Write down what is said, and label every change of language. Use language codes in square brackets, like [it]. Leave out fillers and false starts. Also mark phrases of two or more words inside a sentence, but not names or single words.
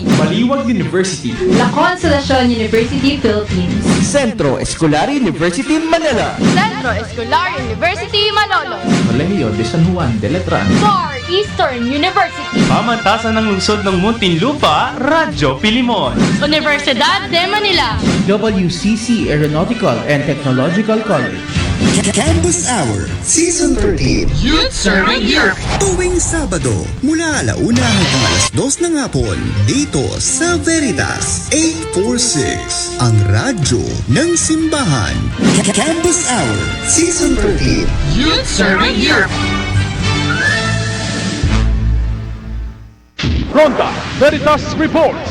[tl] Baliwag University, La Consolacion University, Philippines, Centro Escolar University, Manila, Centro Escolar University, Manolo, Colegio de San Juan de Letran, Far Eastern University, Pamantasan ng Lungsod ng Muntinlupa, Radyo Pilimon, Universidad de Manila, WCC Aeronautical and Technological College. Campus Hour Season 13 Youth Serving Europe, tuwing Sabado mula 1:00 hanggang 2:00 ng hapon dito sa Veritas 846, ang radyo ng simbahan. Campus Hour Season 13 Youth Serving Europe. Ronda Veritas Report.